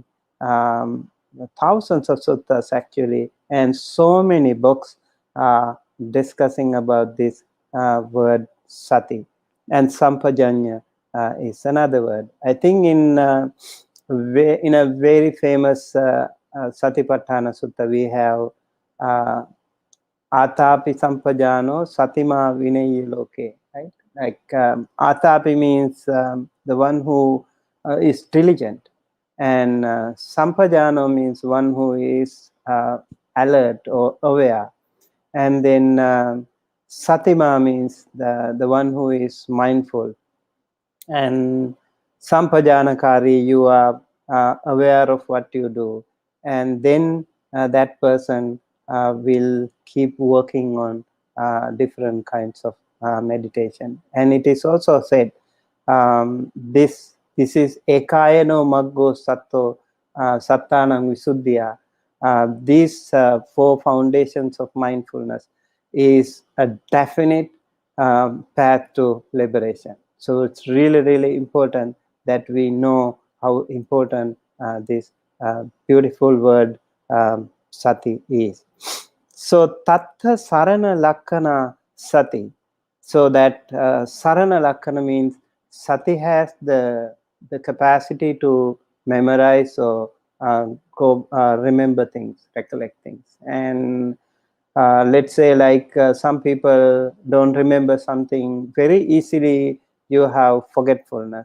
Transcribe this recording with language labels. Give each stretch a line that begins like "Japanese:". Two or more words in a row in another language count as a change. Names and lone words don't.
English: Thousands of suttas actually, and so many books discussing about this word sati. And sampajañña is another word. I think in a very famous Satipatthana Sutta, we have
Pali: Atapi sampajano satima vinayi loke,
English: right? Like Atapi means the one who is diligent, and sampajano means one who is alert or aware. And then satima means the one who is mindful. And sampajañña, you are aware of what you do. And then that person will keep working on different kinds of meditation. And it is also said, this is
Pali: ekayano maggo satto sattanam visuddhya.
English: These four foundations of mindfulness is a definite path to liberation. So it's really, really important that we know how important this beautiful word sati is.
Pali: So tattha sarana lakkana sati.
English: So that
Pali: sarana lakkana
English: means sati has the capacity to memorize or remember things, recollect things. And let's say like some people don't remember something very easily, you have forgetfulness.